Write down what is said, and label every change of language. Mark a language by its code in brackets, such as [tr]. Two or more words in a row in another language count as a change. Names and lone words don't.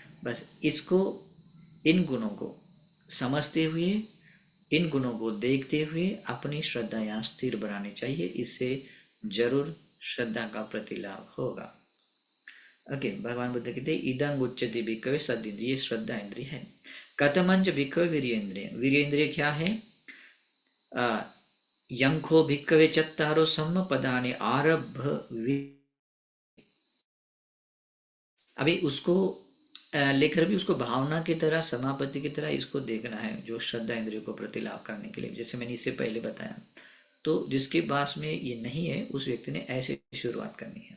[hi] बस इसको, इन गुणों को समझते हुए इन गुणों को देखते हुए अपनी श्रद्धा यहाँ स्थिर बनानी चाहिए, इससे जरूर श्रद्धा का प्रतिलाभ होगा। ओके, भगवान बुद्ध कहते हैं [pi] इदंग उच्यते भिक्खवे सदिंद्रिय, [hi] ये श्रद्धा इंद्रिय है। [pi] कथमंच भिक्खवे वीर्येंद्रिय, [hi] वीर्येंद्रिय क्या है? [pi] यंखो भिक्खवे चत्तारो सम्म पदानि आरभ्य। [hi] अभी उसको लेकर भी उसको भावना की तरह, समापत्ति की तरह इसको देखना है, जो श्रद्धा इंद्रियों को प्रतिलाभ करने के लिए, जैसे मैंने इससे पहले बताया। तो जिसके पास में ये नहीं है उस व्यक्ति ने ऐसे शुरुआत करनी है।